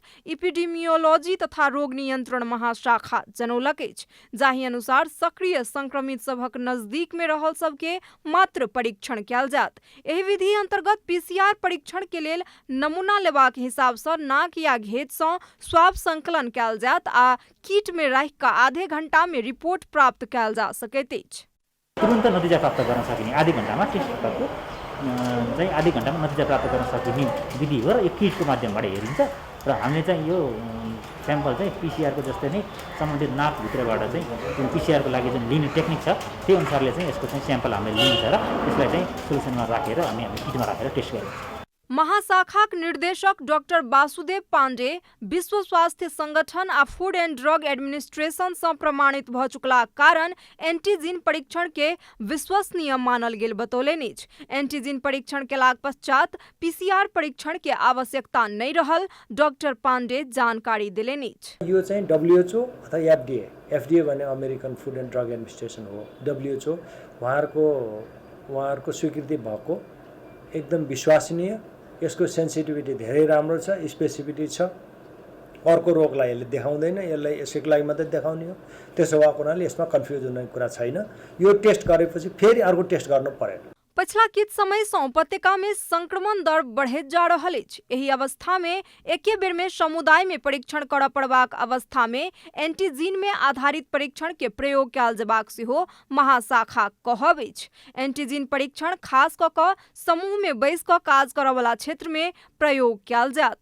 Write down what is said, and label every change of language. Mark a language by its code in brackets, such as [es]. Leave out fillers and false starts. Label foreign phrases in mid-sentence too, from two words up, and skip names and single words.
[mai] एपिडेमियोलॉजी तथा रोग नियंत्रण महाशाखा जनौलक अछि, जाहि अनुसार सक्रिय संक्रमित सभक नजदीक में रहल सबके मात्र परीक्षण कयल जायत। एहि विधि अंतर्गत पीसीआर परीक्षण के लेल नमूना लेबाक हिसाब से नाक या घेंट से स्वाब संकलन कयल जायत आ किट में राखि कऽ आधे घंटा में रिपोर्ट प्राप्त कयल जा सकैत अछि। [ne] तुरन्त नतिजा प्राप्त गर्न सकिने आधी घण्टामा टेस्टको चाहिँ आधी घण्टामा नतिजा प्राप्त गर्न सकिने विधि हो र यो किटको माध्यमबाट हेरिन्छ र हामीले चाहिँ यो स्याम्पल चाहिँ पीसीआरको जस्तै नै सम्बन्धित नाकभित्रबाट चाहिँ पीसीआरको लागि जुन लिने टेक्निक छ त्यो अनुसारले चाहिँ यसको चाहिँ स्याम्पल हामीले लिन्छ र यसलाई चाहिँ सोलुसनमा राखेर हामी किटमा राखेर टेस्ट गर्छौँ। [mai] महाशाखा निर्देशक डॉक्टर वासुदेव पांडे विश्व स्वास्थ्य संगठन आ फूड एंड ड्रग एडमिनिस्ट्रेशन से प्रमाणित भ चुकला कारण एंटीजीन परीक्षण के विश्वसनीय मानल गेल बतौलनि अछि। एंटीजीन परीक्षण केलाक पश्चात पीसीआर परीक्षण के आवश्यकता नहीं रहल, डॉक्टर पांडे जानकारी देलनि अछि। [ne] यो चाहिँ WHO अथवा एफडीए भने अमेरिकन फूड एंड ड्रग एडमिनिस्ट्रेशन हो। WHO उहाँहरूको स्वीकृति भएको एकदम विश्वसनीय, यसको सेन्सिटिभिटी धेरै राम्रो छ, स्पेसिफिटी छ। अर्को रोगलाई यसले देखाउँदैन, यसलाई यसैको लागि मात्रै देखाउने हो। त्यसो भएको हुनाले यसमा कन्फ्युज हुने कुरा छैन। यो टेस्ट गरेपछि फेरि अर्को टेस्ट गर्नु परेन। [mai] पछिला किछ समय से उपत्यका में संक्रमण दर बढ़ैत जा रहल अछि। एही अवस्था में एके बेर में समुदाय में परीक्षण करऽ पड़बाक अवस्था में एंटीजीन में आधारित परीक्षण के प्रयोग कयल जेबाक सेहो महाशाखा कहब अछि। एंटीजीन परीक्षण खास कऽ कऽ समूह में बैस कऽ काज करऽ वाला क्षेत्र में प्रयोग कयल जायत।